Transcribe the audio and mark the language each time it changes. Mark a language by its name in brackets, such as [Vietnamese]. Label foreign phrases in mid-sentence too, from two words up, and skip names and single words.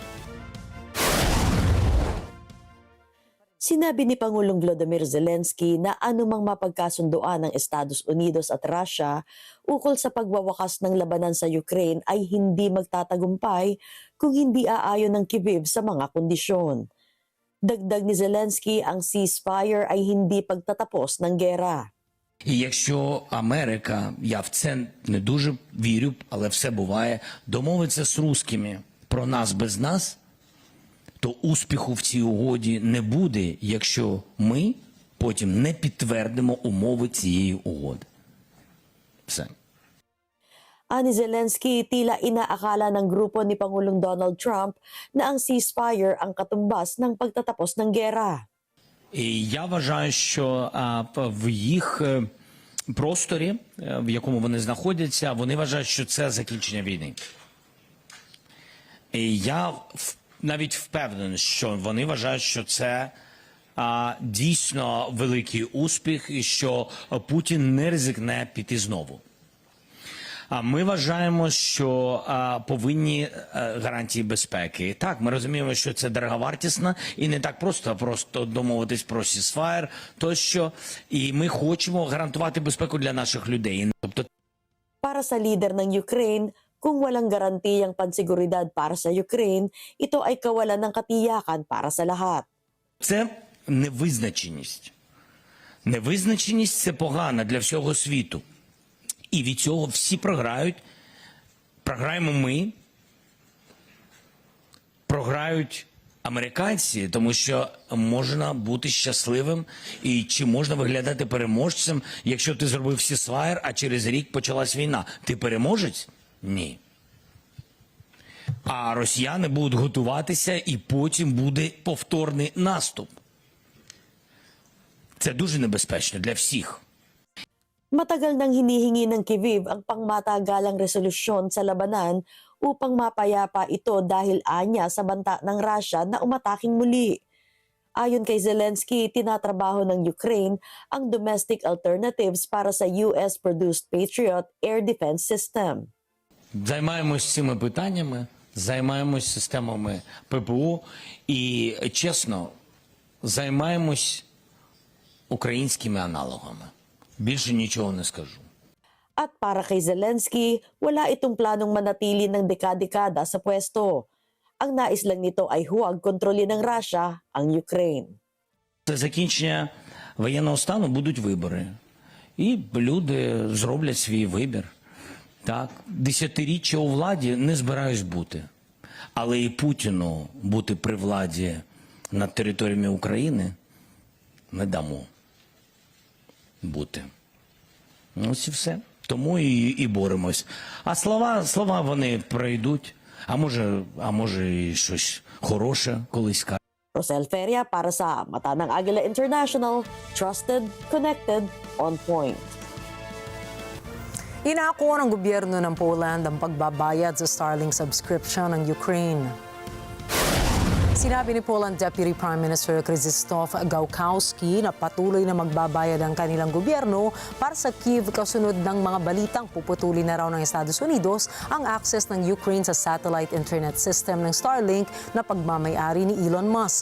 [Filipino] Sinabi ni Pangulong Volodymyr Zelensky na anumang mapagkasundoan ng Estados Unidos at Russia ukol sa pagwawakas ng labanan sa Ukraine ay hindi magtatagumpay kung hindi aayon ng Kyiv sa mga kondisyon. Dagdag ni Zelensky, ang ceasefire ay hindi pagtatapos ng gera. [Ukrainian] І якщо Америка, я в це не дуже вірю, але все буває, домовиться з русскими про нас без нас, то успіху в цій угоді не буде, якщо ми потім не підтвердимо умови цієї угоди. Все. [Filipino] Ani Zelensky, tila inaakala ng grupo ni Pangulong Donald Trump na ang ceasefire ang katumbas ng pagtatapos ng gera. [Ukrainian] І я вважаю, що в їх просторі, в якому вони знаходяться, вони вважають, що це закінчення війни. І я навіть впевнений, що вони вважають, що це дійсно великий успіх і що Путін не ризикне піти знову. Ми вважаємо, що повинні гарантії безпеки. Так, ми розуміємо, що це дороговартісно і не так просто домовитись про ceasefire, тощо. І ми хочемо гарантувати безпеку для наших людей. Тобто, [Filipino] para sa leader ng Ukraine, kung walang garantiyang pansiguridad para sa Ukraine, ito ay kawalan ng katiyakan para sa lahat. [Ukrainian] це невизначеність. Невизначеність – це погано для всього світу. І від цього всі програють. Програємо ми, програють американці, тому що можна бути щасливим і чи можна виглядати переможцем, якщо ти зробив ceasefire, а через рік почалась війна. Ти переможець? Ні. А росіяни будуть готуватися і потім буде повторний наступ. Це дуже небезпечно для всіх. [Filipino] Matagal nang hinihingi ng Kyiv ang pangmatagalang resolusyon sa labanan upang mapayapa ito dahil anya sa banta ng Russia na umataking muli. Ayon kay Zelensky, tinatrabaho ng Ukraine ang [English] domestic alternatives [Filipino] para sa [English] US-produced Patriot air defense system. [Ukrainian] Займаємось цими питаннями, займаємось системами ППО і, чесно, займаємось українськими аналогами. Більше нічого не скажу. [Filipino] At para kay Zelensky, wala itong planong manatili ng dekada-dekada sa pwesto. Ang nais lang nito ay huwag kontrolin ng Russia ang Ukraine. [Ukrainian] Це закінчення воєнного стану будуть вибори. І люди зроблять свій вибір. Так, десятиріччя у владі не збираюсь бути. Але і Путіну бути при владі над територіями України не дамо бути. Ось і все. Тому і боремось. А слова вони пройдуть. А може і щось хороше колись скажуть. [Filipino] Rosel Feria para sa Mata ng Agila International, [English] trusted, connected, on point. [Filipino] Inako ng gobyerno ng Poland ang pagbabayad sa Starlink subscription ng Ukraine. Sinabi ni Poland Deputy Prime Minister Krzysztof Gałkowski na patuloy na magbabayad ang kanilang gobyerno para sa Kyiv kasunod ng mga balitang puputulin na raw ng Estados Unidos ang access ng Ukraine sa [English] satellite internet system [Filipino] ng Starlink na pagmamay-ari ni Elon Musk.